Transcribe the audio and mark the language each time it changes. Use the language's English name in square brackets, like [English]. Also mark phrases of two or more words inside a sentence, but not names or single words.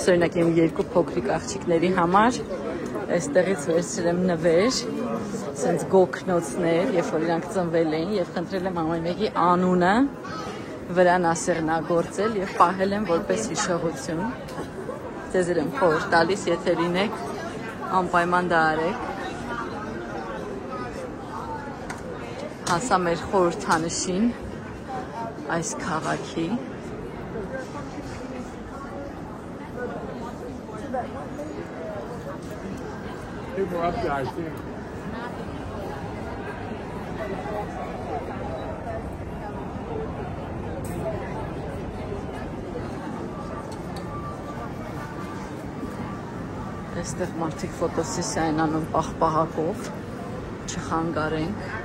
[Armenian] օրինակ իմ 2 փոքրիկ աղջիկների համար այստեղից վերցրել եմ նվեր, սենց գոքնոցներ, երբ որ իրանք ծնվել էին, եւ խնդրել եմ ամեն մեկի անունը վրան ասեղնագործել եւ պահել եմ որպես հիշողություն։ Ձեզ եմ խորհուրդ տալիս, եթե լինեք, անպայման դա արեք։ Հասա մեր խորհրդանշին այս քաղաքի։ [English] People up there, I think. [Armenian] Այստեղ մարդիկ ֆոտոսեսիա են անում պաղպաղակով, չխանգարենք։